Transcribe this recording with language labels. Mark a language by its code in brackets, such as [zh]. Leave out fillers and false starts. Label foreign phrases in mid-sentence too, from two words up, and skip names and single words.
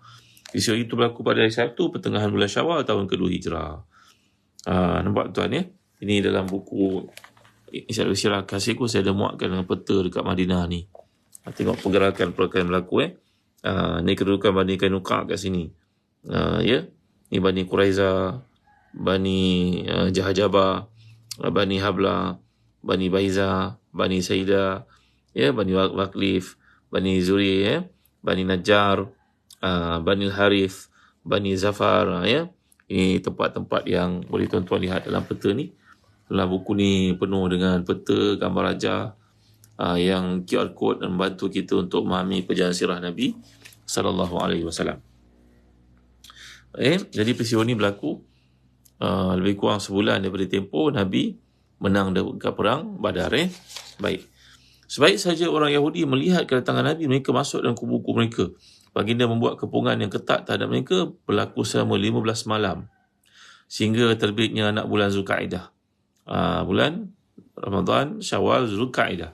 [ms] Peristiwa itu berlaku pada hari Sabtu pertengahan bulan Syawal tahun kedua Hijrah. Nampak tuan ya? Ini dalam buku Isyarah Kasihku saya ada muatkan dengan peta dekat Madinah ni. Tengok pergerakan berlaku ni kedudukan Bani Kainuqa kat sini. Ya. Ni Bani Quraiza, Bani Jahajabah, Bani Habla, Bani Baiza, Bani Saidah, ya, Bani Waqlif, Bani Zuri, ya, Bani Najjar, Bani Harith, Bani Zafar, ya. Ini tempat-tempat yang boleh tuan-tuan lihat dalam peta ni. Dalam buku ni penuh dengan peta, gambar raja, yang [en] QR code [ms] dan membantu kita untuk memahami perjalanan sirah Nabi [ar] صلى الله عليه وسلم. [ms] Jadi peristiwa ni berlaku lebih kurang sebulan daripada tempoh Nabi menang dekat perang Badar. Baik. Sebaik saja orang Yahudi melihat kedatangan Nabi, mereka masuk dalam kubu-kubu mereka. Baginda membuat kepungan yang ketat terhadap mereka, berlaku selama 15 malam. Sehingga terbitnya anak bulan Zulkaidah. Bulan Ramadan, Syawal, Zulkaidah.